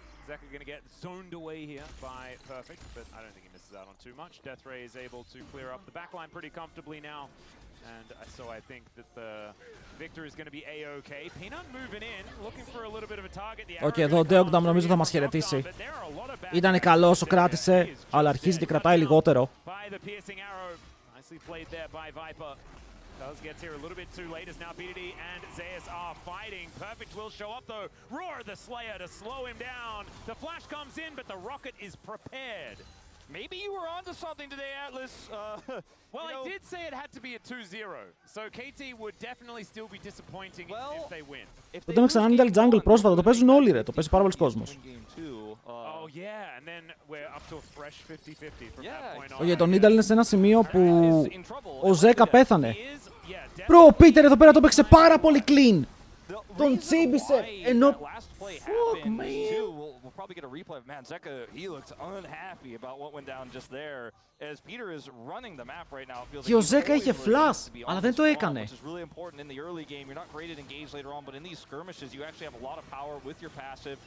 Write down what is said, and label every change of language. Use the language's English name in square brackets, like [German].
[English] Zeka going to get zoned away here by Perfect, but I don't think he misses out on too much. Death Ray is able to clear up the backline pretty comfortably now, and so I think that the victor is going to be A-OK. Peanut moving in, looking for a little bit of a target. [Greek] Okay, εδώ ο Deogdam νομίζω θα μας χαιρετήσει. Ήτανε καλός, ο κράτησε, αλλά αρχίζει και κρατάει λιγότερο. [English] Nicely played there by Viper. Gets here a little bit too late as now BDD and Zeus are fighting. Perfect will show up though. Roar the Slayer to slow him down. The flash comes in, but the rocket is prepared. Maybe you were onto something today, Atlas. Well, I did say it had to be a 2-0, so KT would definitely still be disappointing if they win. [Greek] Το δούμε ξανά Nidalee Jungle πρόσφατα, το παίζουν όλοι ρε, το παίζει πάρα πολλοί κόσμος. [English] Oh yeah, and then we're up to a fresh 50-50 from that point on. [Greek] Όχι, το Nidalee είναι σε ένα σημείο που ο Zeka πέθανε. Bro, ο Peter εδώ πέρα το παίξε πάρα πολύ clean. Τον τσίμπησε, ενώ... [English] Fuck, man. We'll probably get a replay of man. Zeka, he looks unhappy about what went down just there. As Peter is running the map right now, it feels [Greek] και ο Zeka είχε flash, αλλά δεν το έκανε. [English] Which is really important in the early game. You're not great at engage later on, but in these skirmishes, you actually have a lot of power with your passive.